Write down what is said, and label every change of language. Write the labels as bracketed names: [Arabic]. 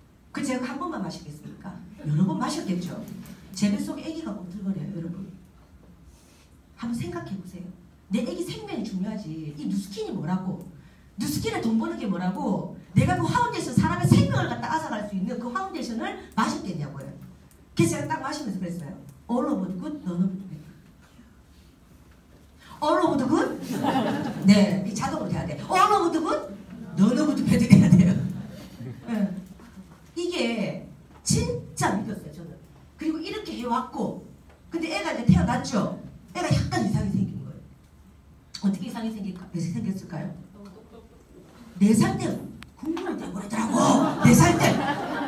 [Korean] 그 제가 한 번만 마시겠습니까? 여러 번 마셨겠죠. 제 뱃속에 아기가 꿈틀거려요. 여러분 한번 생각해 보세요. 내 아기 생명이 중요하지. 이 누스킨이 뭐라고? 누스킨에 돈 버는 게 뭐라고? 내가 그 파운데이션 사람의 생명을 갖다 앗아갈 수 있는 그 파운데이션을 마셨겠냐고요. 그래서 제가 딱 마시면서 그랬어요. [English] all over the good, none of the bad. all over the good? [Korean] 네, 이 자동으로 돼야 돼. [English] all over the good, none of the bad [Korean] 돼야 돼요. 네. 이게 진짜 믿었어요, 저는. 그리고 이렇게 해왔고, 근데 애가 이제 태어났죠? 애가 약간 이상이 생긴 거예요. 어떻게 이상이 생겼을까요? 4살 때 국물을 떼버리더라고. 4살 때.